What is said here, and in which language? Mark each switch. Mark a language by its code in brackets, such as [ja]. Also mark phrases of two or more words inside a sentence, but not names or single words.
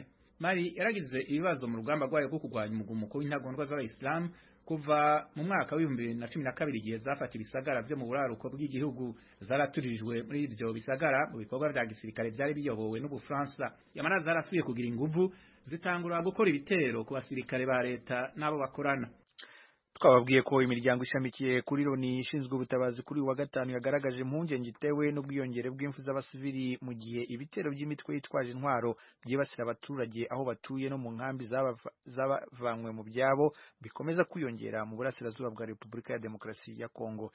[rn] Mali yaragize ibibazo mu rugamba rwayo rwo kurwanya umugumuko w'intagondwa z'abayisilamu kuva mu mwaka wa 2012 igihe zafata ibisagara byo mu buraruko bw'igihugu. Zaraturijwe muri ivyo bisagara mu bikorwa vya gisirikare vyari biyobowe n'Ubufaransa. Yamara zarasubiye kugira inguvu zitangura gukora ibitero ku basirikare ba leta n'abo bakorana. [rw] Twababwiye ko imiryango ishamikiye kuri Loni ishinzwe ubutabazi kuri wa gatanu yagaragaje impungenge itewe n'ubwiyongere bw'imfu z'abasivili mu gihe ibitero by'imitwe yitwaje intwaro byibasira abaturage aho batuye no mu nkambi zabavanywe mu byabo bikomeza kwiyongera mu burasirazuba bwa Repubulika ya Demokarasi ya Kongo.